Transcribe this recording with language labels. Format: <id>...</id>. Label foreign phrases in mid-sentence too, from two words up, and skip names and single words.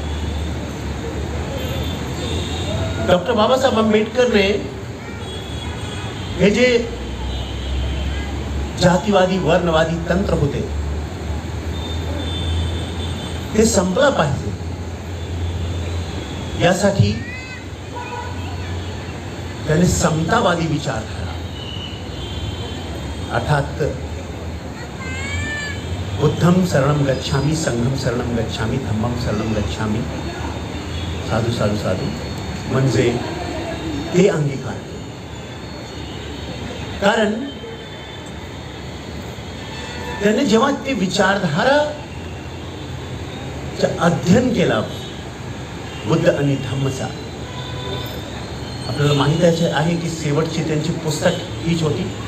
<mr>डॉक्टर बाबासाहेब आंबेडकरने हे जे जातीवादी वर्णवादी तंत्र होते ते संपलं पाहिजे, यासाठी त्याने समतावादी विचारधारा, अर्थात</mr> <pi>बुद्धम शरणम गच्छामी, संघम शरणम गच्छामी, धम्मम शरणम गच्छामी, साधू साधू साधू,</pi> <mr>म्हणजे ते अंगीकार. कारण त्याने जेव्हा ते विचारधारा अध्ययन केला बुद्ध आणि धम्मचा, आपल्याला माहिती आहे की शेवटची त्यांची पुस्तक हीच होती.</mr>